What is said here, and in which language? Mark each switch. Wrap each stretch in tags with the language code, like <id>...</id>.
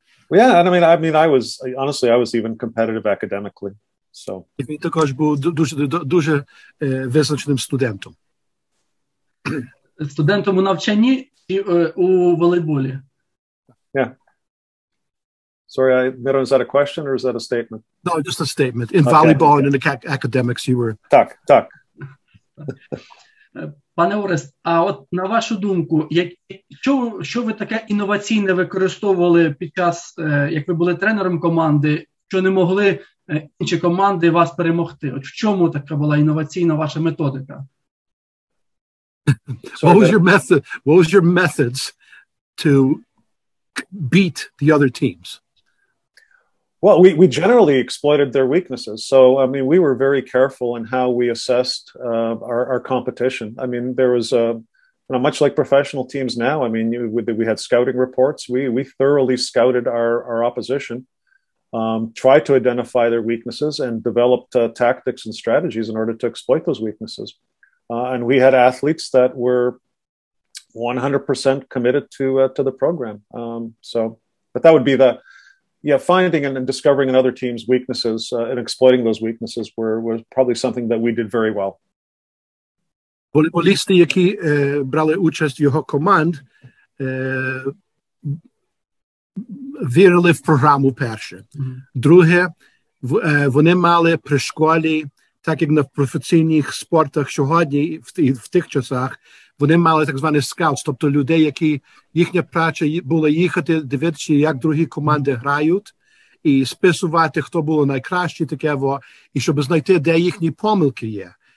<en>Well, yeah, and I mean, I was even competitive academically. So.</en> <uk>І він також був дуже визначеним студентом. Студентом у навчанні і у волейболі?</uk> <en>Yeah. Sorry, Miram, is that a question or is that a statement? No, just a statement. In volleyball and in the academics you were...</en> <uk>Так. Пане Орест, а от на вашу думку, що ви таке інноваційне використовували під час, як ви були тренером команди, що не могли інші команди вас перемогти? От в чому така була інноваційна ваша методика?</uk> <en>What was your methods to beat the other teams? Well, we generally exploited their weaknesses. So, I mean, we were very careful in how we assessed our competition. I mean, there was much like professional teams now. I mean, we had scouting reports. We thoroughly scouted our opposition, tried to identify their weaknesses, and developed tactics and strategies in order to exploit those weaknesses. And we had athletes that were 100% committed to the program. But that would be finding and discovering another team's weaknesses and exploiting those weaknesses was probably something that we did very well.</en> <uk>Волейболісти, які брали участь в його команд, вірили в програму перше. Друге, вони мали при школі, так як на професійних спортах сьогодні, в тих часах, вони мали так званий скаутс, тобто людей, які їхня праця була їхати, дивитися, як другі команди грають, і списувати, хто було найкраще, таке, і щоб знайти, де їхні помилки є.</uk>